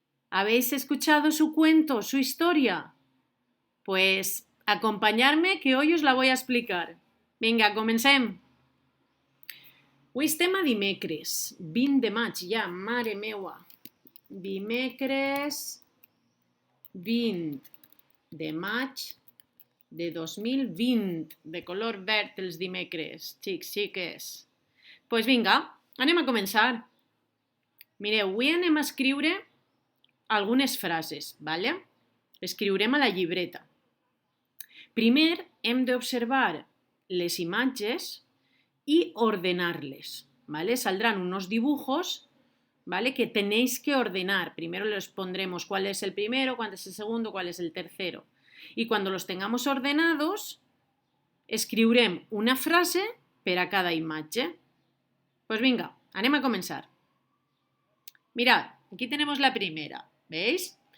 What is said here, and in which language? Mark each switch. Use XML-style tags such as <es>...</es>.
<es>¿Habéis escuchado su cuento, su historia? Pues acompañarme que hoy os la voy a explicar.</es> <ca>Vinga, comencem. Avui estem a dimecres, 20 de maig ja, mare meua. Dimecres 20 de maig de 2020, de color verd els dimecres, xiques. Pues vinga, anem a començar. Mireu, avui anem a escriure algunes frases, ¿vale? Escriurem a la llibreta. Primer hem d'observar les imatges</ca> <es>y ordenarles,</es> <ca>¿vale?</ca> <es>Saldrán unos dibujos, ¿vale? Que tenéis que ordenar. Primero les pondremos cuál es el primero, cuál es el segundo, cuál es el tercero. Y cuando los tengamos ordenados,</es> <ca>escriurem una frase per a cada imatge.</ca> <es>Pues</es> <ca>vinga, anem a començar.</ca> <es>Mirad, aquí tenemos la primera, ¿veis?</es>